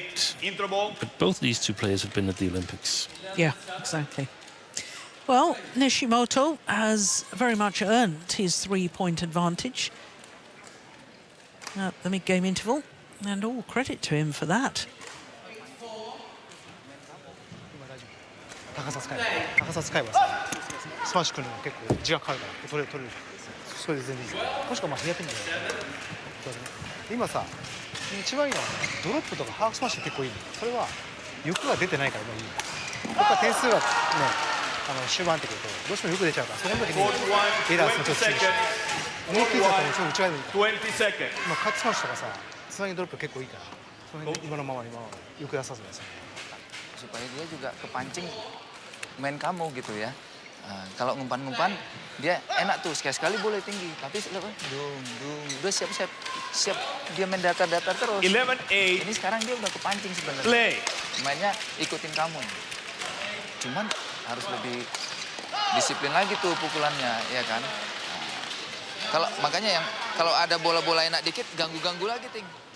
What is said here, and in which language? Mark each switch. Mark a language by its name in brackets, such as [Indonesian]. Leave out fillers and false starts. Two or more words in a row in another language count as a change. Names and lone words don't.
[English] that. intro ball. But both these two players have been at the Olympics. Yeah, exactly. Well, Nishimoto has very much earned his 3-point advantage at the mid-game interval, and all credit to him for that. [Japanese] 高さ使えばさ、スマッシュくるの結構時間かかるから取れる。それで全然いいです。もしくはまあ開くんだけど。今さ、一番いいのはドロップとかハーフスマッシュ結構いいの。それは欲が出てないからもういいの。やっぱ点数がね、終盤ってくるとどうしても欲出ちゃうから、その時にエラーするとちょっと注意して。思いっきりだったらちょっと内側に。今カットスマッシュとかさ、つなぎドロップ結構いいから、その辺今のまま欲出さずですね。 [Indonesian] supaya dia juga kepancing main kamu gitu ya. Kalau ngumpan-ngumpan dia enak tuh, sekali-sekali boleh tinggi, tapi udah siap dia main datar-datar terus. 11-8. Ini sekarang dia udah kepancing sebenarnya. Mainnya ikutin kamu. Cuman harus lebih disiplin lagi tuh pukulannya, ya kan? Kalau makanya kalau ada bola-bola enak dikit ganggu-ganggu lagi ting.